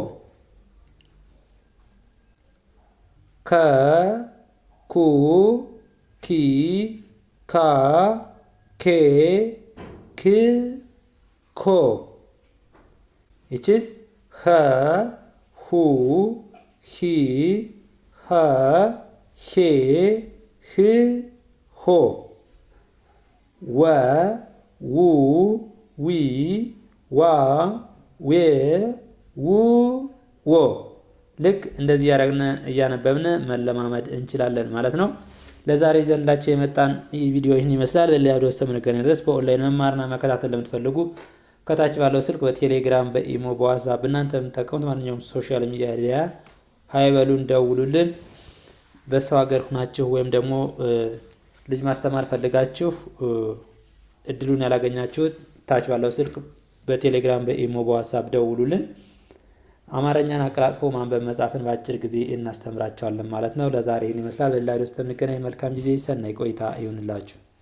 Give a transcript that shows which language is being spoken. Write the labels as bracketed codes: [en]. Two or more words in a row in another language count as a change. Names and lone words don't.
[am] ከ ኩ ኪ ካ ኬ ክ ኮ። ይችስ ኸ ሁ ሂ ሃ ሄ ህ ሆ። ወ ው ዊ ዋ ዌ ው ወ። ልክ እንደዚህ ያደረግን እያነበብን መለማመድ እንችላለን ማለት ነው። ለዛሬ ዘንዳቸው የመጣን ቪዲዮ ይህን ይመስላል። በሌላ ቪዲዮ እስከምንገናኝ ድረስ በኦንላይን መማርና መከታተል ለምትፈልጉ ከታች ባለው ስልክ በቴሌግራም፣ በኢሞ፣ በዋትስአፕ እናንተ የምትጠቀሙት ማንኛውም [en] social media [am] ሀይበሉን ደውሉልን። በሰው ሀገር ሁናችሁ ወይም ደግሞ ልጅ ማስተማር ፈልጋችሁ እድሉን ያላገኛችሁት ታች ባለው ስልክ በቴሌግራም፣ በኢሞ፣ በዋትስአፕ ደውሉልን። አማርኛን አቀላጥፎ ማንበብ መጻፍን በአጭር ጊዜ እናስተምራቸዋለን ማለት ነው። ለዛሬ ይህን ይመስላል። በሌላ ቪዲዮ እስከምንገናኝ መልካም ጊዜ፣ ሰናይ ቆይታ ይሁንላችሁ።